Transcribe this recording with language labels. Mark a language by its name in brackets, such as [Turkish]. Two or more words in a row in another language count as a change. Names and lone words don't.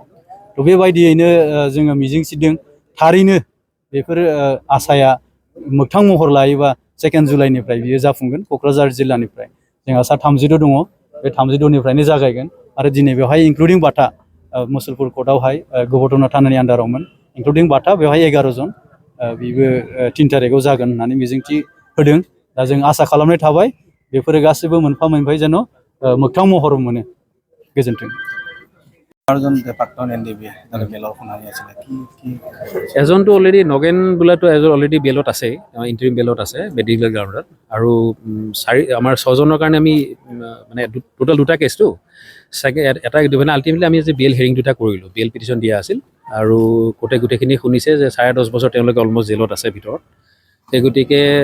[Bodo] थ' बेबायदियैनो जोङो मिजिंथिदों थारैनो बेफोर आसाया मोगथां महर लायोबा 2 जुलाइनिफ्राय बियो जाफुंगोन क'क्राझार जिल्लानिफ्राय जोंहा सा 32 दङ बे 32निफ्रायनो जागायगोन आरो दिनै बेवहाय इनक्लुडिं बाटा मुसलपुर कर्टआवहाय गबर्धना थानानि आन्दारावमोन इनक्लुडिं बाटा बेवहाय 11 जन बिबो 3 तारिखआव जागोन होननानै मिजिंथि होदों दा जों आसा खालामनाय थाबाय बेफोरो गासैबो मोनफा मोनफायै जेन' मोगथां महर मोनो गोजोन्थों [Assamese] এজনটো অলৰেডি নগেন বোলাটো এজন অলৰেডি বেলত আছে ইণ্টাৰিম বেলত আছে মেডিকেল গ্ৰাউণ্ডত আৰু আমাৰ 6জনৰ কাৰণে আমি মানে টোটেল 2টা কেছটো এটা মানে আল্টিমেটলি আমি যে বেল হেৰিং 2টা কৰিলোঁ বেল পিটিশ্যন দিয়া আছিল আৰু গোটেইখিনি শুনিছে যে 10.5 বছৰ তেওঁলোকে অলমষ্ট জেলত আছে ভিতৰত সেই গতিকে